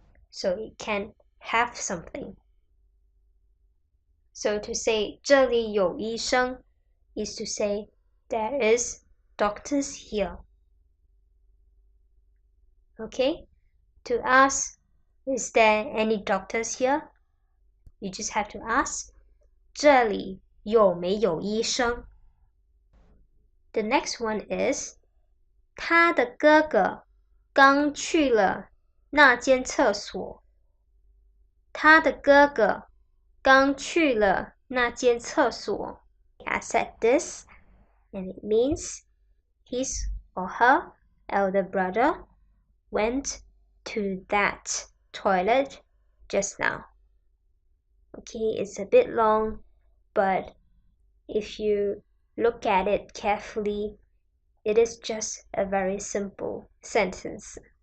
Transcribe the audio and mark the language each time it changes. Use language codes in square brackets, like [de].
[en] So it can have something. So to say [zh] 这里有医生 [en] is to say there is doctors here. Okay? To ask, is there any doctors here? You just have to ask, [zh] 这里有没有医生? [en] The next one is, [zh] 他的哥哥刚去了那间厕所。他的哥哥刚去了那间厕所。 [en] I said this, and it means his or her elder brother went to that toilet just now. Okay, it's a bit long, but if you look at it carefully, it is just a very simple sentence.